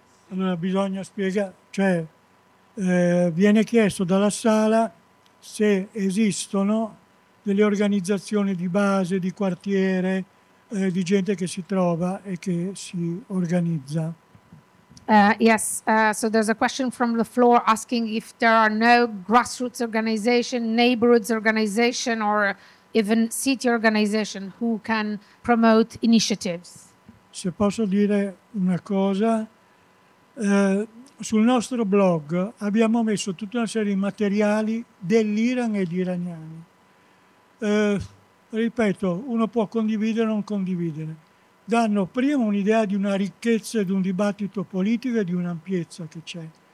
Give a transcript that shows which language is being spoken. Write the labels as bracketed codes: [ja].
[it] Allora bisogna spiegare, cioè viene chiesto dalla sala se esistono delle organizzazioni di base, di quartiere, di gente che si trova e che si organizza. [en] Yes, so there's a question from the floor asking if there are no grassroots organization, neighborhoods organization or even city organization who can promote initiatives. [it] Se posso dire una cosa, sul nostro blog abbiamo messo tutta una serie di materiali dell'Iran e di iraniani. Ripeto, uno può condividere o non condividere. Danno prima un'idea di una ricchezza e di un dibattito politico e di un'ampiezza che c'è.